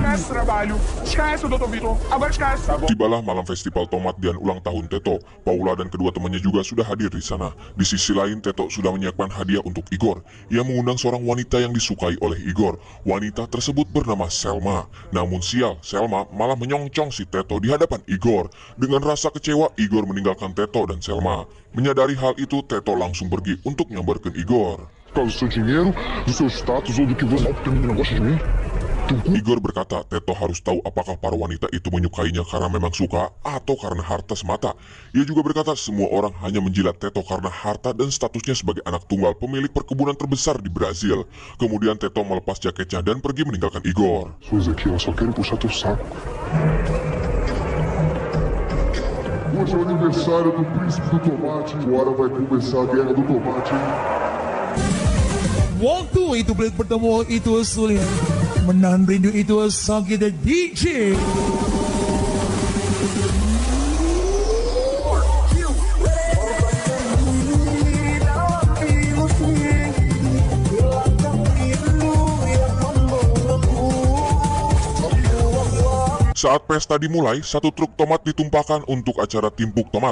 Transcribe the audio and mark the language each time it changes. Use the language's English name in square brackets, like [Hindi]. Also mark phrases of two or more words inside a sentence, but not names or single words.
[Portuguese] trabalho. Esquece, Dr. Vitor. Agora esquece. Tá bom. [Indonesian] Tibalah malam festival tomat dan ulang tahun Teto. Paula dan kedua temannya juga sudah hadir di sana. Di sisi lain, Teto sudah menyiapkan hadiah untuk Igor. Ia mengundang seorang wanita yang disukai oleh Igor. Wanita tersebut bernama Selma. Namun sial, Selma malah menyongcong si Teto di hadapan Igor. Dengan rasa kecewa, Igor meninggalkan Teto dan Selma. Menyadari hal itu, Teto langsung pergi untuk nyambarkan Igor. [Portuguese] Por causa do seu dinheiro, do seu status ou do que você... Porque a menina gosta de mim? [Indonesian] Igor berkata Teto harus tahu apakah para wanita itu menyukainya karena memang suka atau karena harta semata. Ia juga berkata semua orang hanya menjilat Teto karena harta dan statusnya sebagai anak tunggal pemilik perkebunan terbesar di Brazil. Kemudian Teto melepas jaketnya dan pergi meninggalkan Igor. [Portuguese] Suas aqui, elas só querem puxar teu saco. Hoje é o aniversário do príncipe do tomate. Agora vai começar a guerra do tomate. [Indonesian] Waktu itu belit bertemu itu sulit, menahan rindu itu sakit DJ. Saat pesta dimulai, satu truk tomat ditumpahkan untuk acara timpuk tomat.